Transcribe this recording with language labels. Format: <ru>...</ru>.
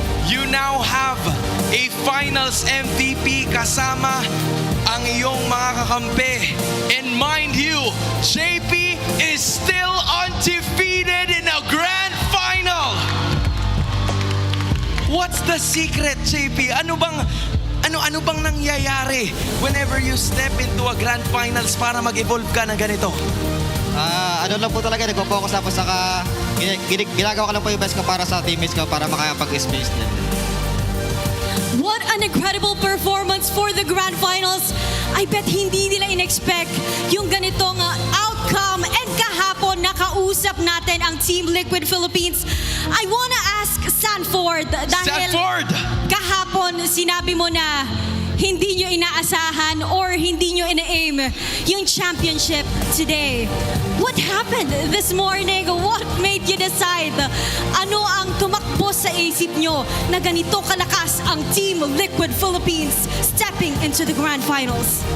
<en>You now have a finals MVP</en> <tl>kasama ang iyong mga kakampi.</tl> <en>And mind you, JP is still undefeated in a grand final. What's the secret, JP?</en> <tl>Ano bang nangyayari</tl> <en>whenever you step into a grand finals</en> <tl>para mag-evolve ka na ganito? Ano lang po talaga, nagpo-focus ako sa ginagawa ko lang po yung best ko para sa teammates ko para makakapag-space din.</tl> <en>What an incredible performance for the Grand Finals. I bet</en> <tl>hindi nila in-expect yung ganitong outcome. And kahapon, nakausap natin ang Team Liquid Philippines.</tl> <en>I wanna ask Sanford,</en> <tl>dahil</tl> <en>Sanford!</en> <tl>kahapon sinabi mo na hindi nyo inaasahan or hindi nyo ina-aim yung championship today.</tl> <en>What happened this morning? What made you decide?</en> <tl>Ano ang tumakbo sa isip nyo na ganito kalakas ang Team Liquid Philippines</tl> <en>stepping into the Grand Finals?</en>